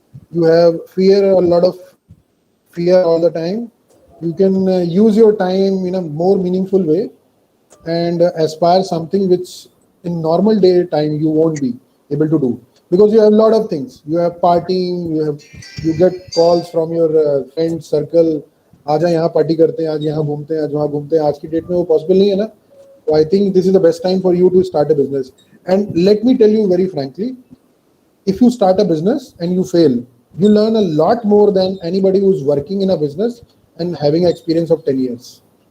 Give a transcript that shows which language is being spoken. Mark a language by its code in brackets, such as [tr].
[en] You have a lot of fear all the time. You can use your time in a more meaningful way and aspire something which in normal day time you won't be able to do, because you have a lot of things. You have partying, you get calls from your friend circle. [hi] आज यहाँ party करते हैं, आज यहाँ घूमते हैं, आज वहाँ घूमते हैं. आज की डेट में वो पॉसिबल नहीं है ना. [en] So I think this is the best time for you to start a business. And let me tell you very frankly, if you start a business and you fail, you learn a lot more than anybody who's working in a business and having an experience of 10 years.